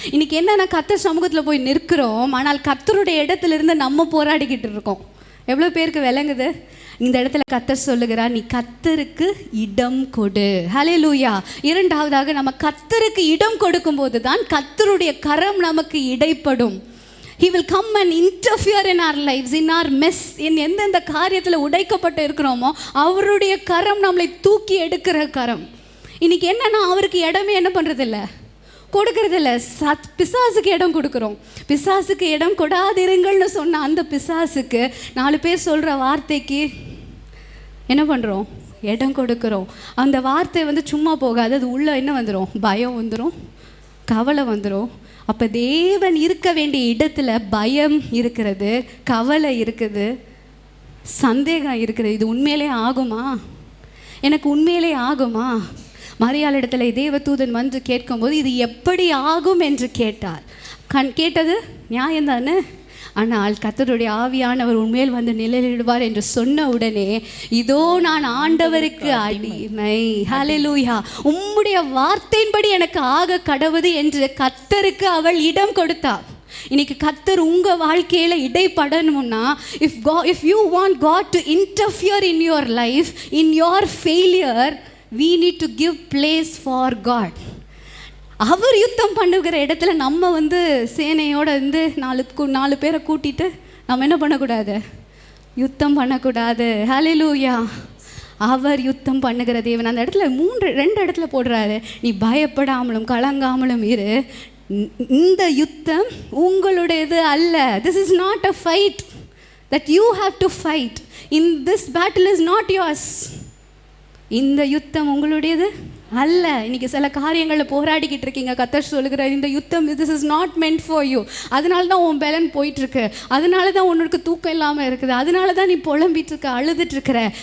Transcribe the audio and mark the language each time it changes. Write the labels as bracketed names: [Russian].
[Tamil] இன்னைக்கு என்னன்னா, கர்த்தர் சமூகத்தில் போய் நிற்கிறோம், ஆனால் கர்த்தருடைய இடத்துல இருந்து நம்ம போராடிக்கிட்டு இருக்கோம். எவ்வளோ பேருக்கு விளங்குது? இந்த இடத்துல கர்த்தர் சொல்லுகிறார், நீ கர்த்தருக்கு இடம் கொடு. ஹல்லேலூயா. இரண்டாவதாக நம்ம கர்த்தருக்கு இடம் கொடுக்கும்போது தான் கர்த்தருடைய கரம் நமக்கு இடைப்படும். [English] He will come and interfere in our lives, in our mess. [Tamil] எந்தெந்த காரியத்தில் உடைக்கப்பட்டு இருக்கிறோமோ அவருடைய கரம் நம்மளை தூக்கி எடுக்கிற கரம். இன்னைக்கு என்னன்னா, அவருக்கு இடமே என்ன பண்ணுறதில்ல, கொடுக்கறதில்ல. பிசாசுக்கு இடம் கொடுக்குறோம். பிசாசுக்கு இடம் கொடாதிருங்கள்னு சொன்ன அந்த பிசாசுக்கு 4 பேர் சொல்கிற வார்த்தைக்கு என்ன பண்ணுறோம்? இடம் கொடுக்குறோம். அந்த வார்த்தை சும்மா போகாது, அது உள்ளே என்ன வந்துடும்? பயம் வந்துடும், கவலை வந்துடும். அப்போ தேவன் இருக்க வேண்டிய இடத்துல பயம் இருக்கிறது, கவலை இருக்குது, சந்தேகம் இருக்குது. இது உண்மையிலே ஆகுமா? எனக்கு உண்மையிலே ஆகுமா? மரியாள் இடத்துல தேவதூதன் வந்து கேட்கும்போது இது எப்படி ஆகும் என்று கேட்டார். கேட்டது நியாயம்தானே. ஆனால் கர்த்தருடைய ஆவியானவர் உண்மையில் வந்து நிழலிடுவார் என்று சொன்ன உடனே, இதோ நான் ஆண்டவருக்கு அடிமை, ஹல்லேலூயா, உம்முடைய வார்த்தையின்படி எனக்கு ஆக கடவுது என்று கர்த்தருக்கு அவள் இடம் கொடுத்தாள். இன்னைக்கு கர்த்தர் உங்கள் வாழ்க்கையில் இடைப்படணும்னா, [English] if you want God to interfere in your life, in your failure, we need to give place for God. [Tamil] அவர் யுத்தம் பண்ணுகிற இடத்துல நம்ம சேனையோடு 4 பேரை கூட்டிட்டு நம்ம என்ன பண்ணக்கூடாது? யுத்தம் பண்ணக்கூடாது. ஹல்லேலூயா. அவர் யுத்தம் பண்ணுகிற தேவன். அந்த இடத்துல 2 இடத்துல போடுறாரு, நீ பயப்படாமலும் கலங்காமலும் இரு. இந்த யுத்தம் உங்களுடையது அல்ல. [English] This is not a fight that you have to fight. In this battle is not yours. [Tamil] இந்த யுத்தம் உங்களுடையது அல்ல. இன்னைக்கு சில காரியங்களில் போராடிக்கிட்டு இருக்கீங்க. கர்த்தர் சொல்லுகிற இந்த யுத்தம், [English] this is not meant for you. [Tamil] அதனால தான் உன் பலன் போயிட்டுருக்கு, அதனால தான் உனக்கு தூக்கம் இல்லாமல் இருக்குது, அதனால தான் நீ புலம்பிட்டு இருக்க, அழுதுட்டு இருக்கிற.